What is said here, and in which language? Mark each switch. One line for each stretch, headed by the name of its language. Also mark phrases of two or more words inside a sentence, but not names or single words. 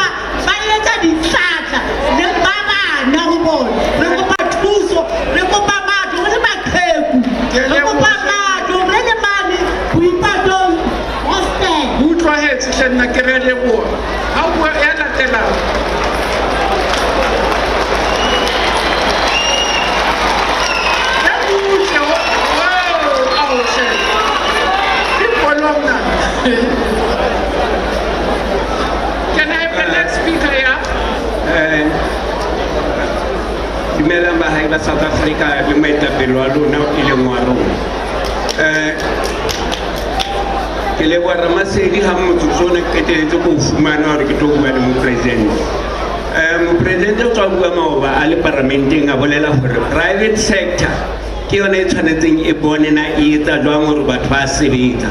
Southern Sotho: Ba etsa ditlatla. Le ba bana ho bona. Re kopa thuso. Re kopa matlo. Re maqheku. Re kopa matlo. Re le mane boipatong. Hostel. Utlwahetse hle nna ke re leboha. Ha o bua ya latelang.
English: Can I have the next speaker here?
Southern Sotho: Dumelang bahai ba South Africa le maetapele wa lona e leng wa rona. Ke leboha Ramasedi ha motsotso ne ke qeteletse go fumana hore ke tlo bua le mopresidente. Mopresidente o tswa bua maoba a le parlamenteng a bolela hore
English: private sector
Southern Sotho: ke yona e tshwanetseng e bone na e etsa jwang hore batho ba sebetsa.